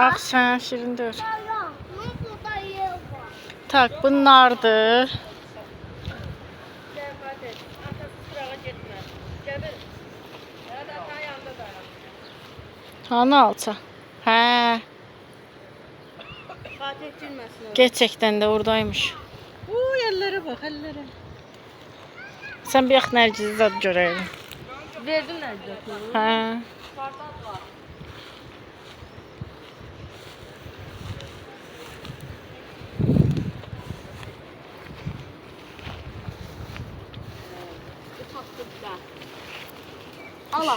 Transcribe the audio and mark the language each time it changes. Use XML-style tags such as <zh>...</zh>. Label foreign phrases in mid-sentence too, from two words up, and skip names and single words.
<az>Ax sən şirindir. Saya. Burada yer var. Tak, bunlardır. Hanı alça? Hə. Fatih girməsin oraya.</az> <tr>Gerçekten de oradaymış. Yerlere bak, ellere.</tr> <az>Sen bir yax Nərgizi zad görəydin.</az> <tr>Verdim nerede?</tr> <az>Hə. Allah.</az>